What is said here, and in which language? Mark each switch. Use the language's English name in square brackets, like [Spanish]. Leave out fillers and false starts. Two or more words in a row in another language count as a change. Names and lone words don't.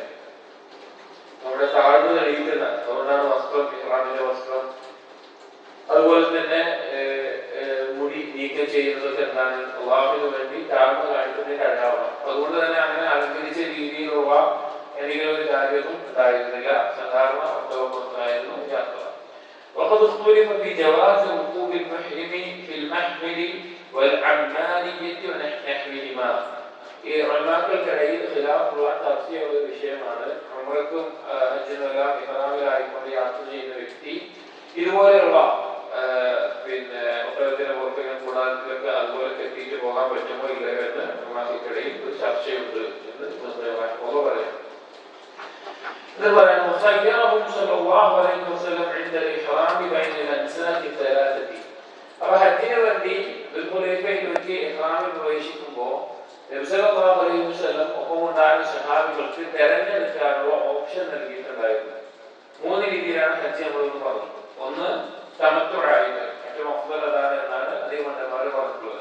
[Malayalam] നമ്മുടെ താഴ്ന്നു തെളിയിക്കുന്ന, അതുകൊണ്ടാണ് വസ്ത്രം, ഇഹ്റാമിന്റെ വസ്ത്രം, അതുപോലെ തന്നെ മുടി നീക്കം ചെയ്യുന്നതൊക്കെ എന്താണ്, അല്ലാഹുവിന് വേണ്ടി താഴ്ന്നു കാണിക്കുന്നതിന്റെ അടയാളമാണ്. അതുകൊണ്ട് തന്നെ അങ്ങനെ അലങ്കരിച്ച രീതിയിലുള്ള എന്തെങ്കിലും ഒരു കാര്യമൊന്നും ഉണ്ടായിരുന്നില്ല. സാധാരണ ഒട്ടകമായിരുന്നു യാത്ര. [Arabic] وقد اختلف في جواز ركوب المحرم في المحمل والعمالية ونحوهما. [Malayalam] ഈ ഉലമാക്കൾക്കിടയിൽ ഖിലാഫുള്ള ചർച്ചയുള്ള ഒരു വിഷയമാണ്. ഉംറയ്ക്കും ഹജ്ജിനുമെല്ലാം ഇഹ്റാമിലായിക്കൊണ്ട് യാത്ര ചെയ്യുന്ന വ്യക്തി ഇതുപോലെയുള്ള പിന്നെ ഒട്ടകത്തിന്റെ പുറത്തേക്ക് കൂടാരത്തിലൊക്കെ അതുപോലെ കെട്ടിയിട്ട് പോകാൻ പറ്റുമോ ഇല്ലയോ എന്ന് ഉലമാക്കൾക്കിടയിൽ ഒരു ചർച്ചയുണ്ട് എന്ന് പറയാം. [Arabic] وخيرهم صلى الله عليه وسلم عند الإحرام بين الأنساك الثلاثة. [Malayalam] അപ്പോൾ ഹജ്ജിന് വേണ്ടി ദുൽഹുലൈഫയിൽ വെച്ച് ഇഹ്റാമിൽ പ്രവേശിക്കുമ്പോൾ നബി [Arabic] صلى الله عليه وسلم [Malayalam] ഒപ്പമുണ്ടായ സഹാബികൾക്ക് തെരഞ്ഞെടുക്കാനുള്ള ഓപ്ഷൻ നൽകിയിട്ടുണ്ടായിരുന്നു. 3 രീതിയിലാണ് ഹജ്ജ് നമ്മളൊന്ന് പറഞ്ഞു. ഒന്ന് തമത്തുആയിട്ട്, ഏറ്റവും അഫ്ളൽ അതാണ് എന്നാണ് അധികം പണ്ഡിതന്മാർ പറഞ്ഞിട്ടുള്ളത്.